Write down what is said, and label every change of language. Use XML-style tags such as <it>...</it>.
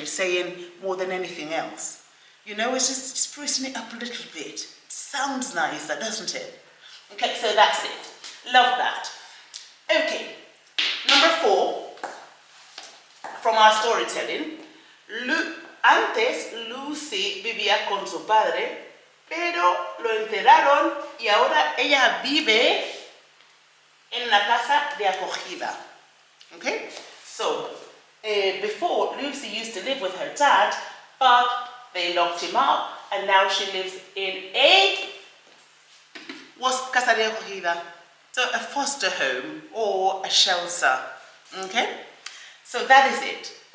<en>It's saying more than anything else. You know, it's just sprucing it up a little bit. It sounds nicer, doesn't it? Okay, so that's it. Love that. Okay, number 4 from our storytelling.</en> <es>Antes Lucy vivía con su padre, pero lo enterraron y ahora ella vive en la casa de acogida.</es> <en>Okay? So, before, Lucy used to live with her dad, but they locked him up, and now she lives in casa de acogida. So, a foster home or a shelter. Okay? So, that is it.</en>